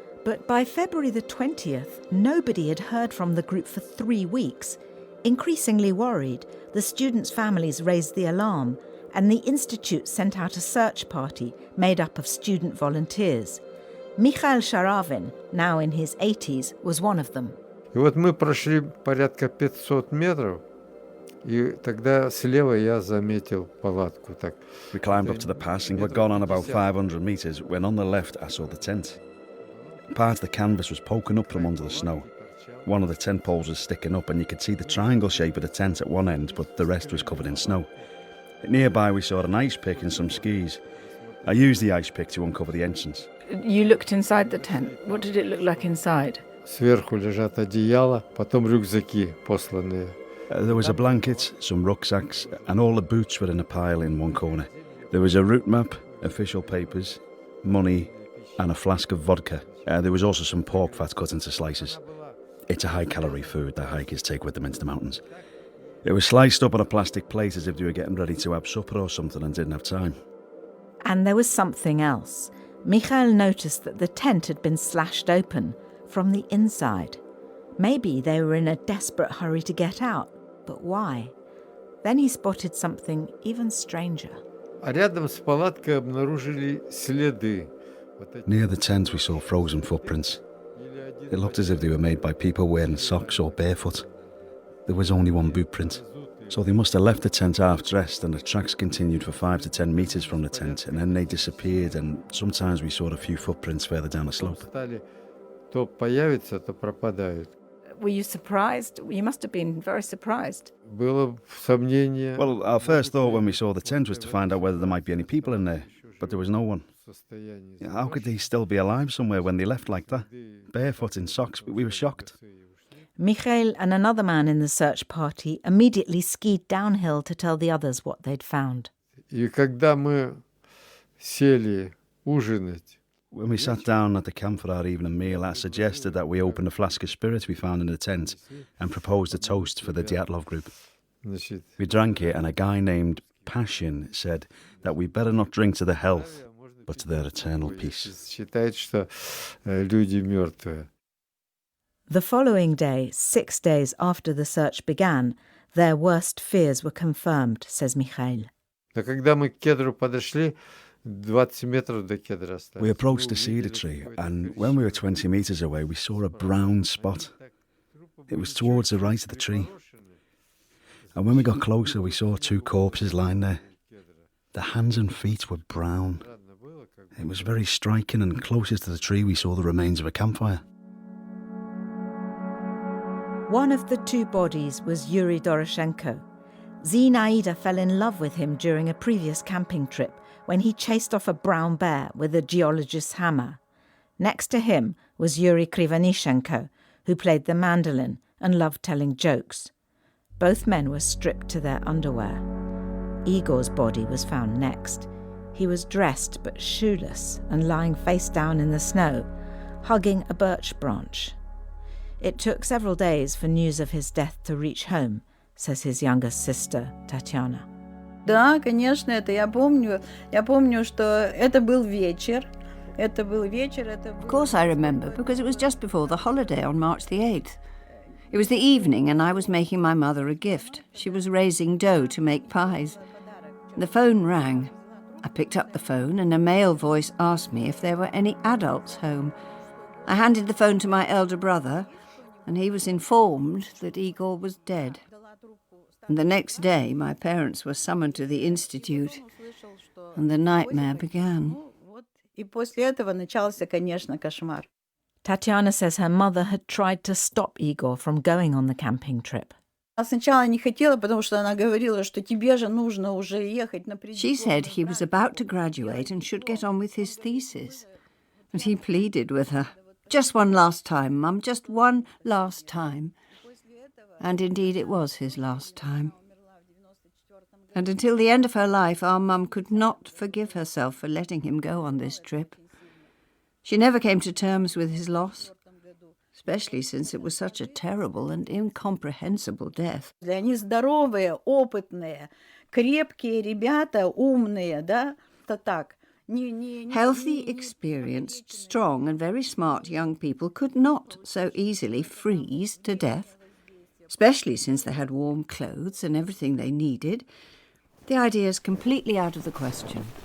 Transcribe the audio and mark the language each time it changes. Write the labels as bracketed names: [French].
[English] But by February the 20th, nobody had heard from the group for 3 weeks. Increasingly worried, the students' families raised the alarm, and the institute sent out a search party made up of student volunteers. Mikhail Sharavin, now in his 80s, was one of them. [Russian] И вот мы прошли порядка 500 метров, И тогда слева я заметил палатку. Так. [English] We climbed up to the pass and we'd gone on about 500 metres when on the left I saw the tent. Part of the canvas was poking up from under the snow. One of the tent poles was sticking up and you could see the triangle shape of the tent at one end, but the rest was covered in snow. Nearby we saw an ice pick and some skis. I used the ice pick to uncover the entrance. You looked inside the tent. What did it look like inside? [Russian] Сверху лежат одеяла, потом рюкзаки посланные. [English] There was a blanket, some rucksacks, and all the boots were in a pile in one corner. There was a route map, official papers, money, and a flask of vodka. There was also some pork fat cut into slices. It's a high-calorie food that hikers take with them into the mountains. It was sliced up on a plastic plate as if they were getting ready to have supper or something and didn't have time. And there was something else. Mikhail noticed that the tent had been slashed open from the inside. Maybe they were in a desperate hurry to get out, but why? Then he spotted something even stranger. [Russian] А рядом с палаткой обнаружили следы. [English] Near the tent we saw frozen footprints. It looked as if they were made by people wearing socks or barefoot. There was only one boot print. So they must have left the tent half-dressed and the tracks continued for 5 to 10 metres from the tent and then they disappeared and sometimes we saw a few footprints further down the slope. [Russian] То появятся, то пропадают. [English] Were you surprised? You must have been very surprised. [Russian] Было сомнение. [English] Well, our first thought when we saw the tent was to find out whether there might be any people in there, but there was no one. How could they still be alive somewhere when they left like that? Barefoot in socks, we were shocked. Mikhail and another man in the search party immediately skied downhill to tell the others what they'd found. [Russian] И когда мы сели ужинать, [English] when we sat down at the camp for our evening meal, I suggested that we open a flask of spirit we found in the tent and proposed a toast for the Dyatlov group. We drank it and a guy named Passion said that we better not drink to their health, but to their eternal peace. [Russian] Считает, что люди мертвые. [English] The following day, 6 days after the search began, their worst fears were confirmed, says Mikhail. [Russian] Но когда мы к кедру подошли, 20 метров до кедра осталось. [English] We approached the cedar tree, and when we were 20 metres away, we saw a brown spot. It was towards the right of the tree. And when we got closer, we saw 2 corpses lying there. The hands and feet were brown. It was very striking, and closest to the tree, we saw the remains of a campfire. One of the 2 bodies was Yuri Doroshenko. Zinaida fell in love with him during a previous camping trip when he chased off a brown bear with a geologist's hammer. Next to him was Yuri Krivonishenko, who played the mandolin and loved telling jokes. Both men were stripped to their underwear. Igor's body was found next. He was dressed but shoeless and lying face down in the snow, hugging a birch branch. It took several days for news of his death to reach home, says his youngest sister, Tatiana. [Russian] Да, конечно, это я помню. Я помню, что это был вечер. [English] Of course I remember, because it was just before the holiday on March the 8th. It was the evening and I was making my mother a gift. She was raising dough to make pies. The phone rang. I picked up the phone and a male voice asked me if there were any adults home. I handed the phone to my elder brother and he was informed that Igor was dead. And the next day my parents were summoned to the institute and the nightmare began. [Russian] И после этого начался, конечно, кошмар. [English] Tatiana says her mother had tried to stop Igor from going on the camping trip. [Russian] Сначала не хотела, потому что она говорила, что тебе же нужно уже ехать на преддипломную. [English] She said he was about to graduate and should get on with his thesis. And he pleaded with her, "Just one last time, Mum, just one last time." And indeed it was his last time. And until the end of her life, our mum could not forgive herself for letting him go on this trip. She never came to terms with his loss, especially since it was such a terrible and incomprehensible death. [Russian] Они здоровые, опытные, крепкие ребята, умные, да? Это так. [English] Healthy, experienced, strong and very smart young people could not so easily freeze to death, especially since they had warm clothes and everything they needed. The idea is completely out of the question.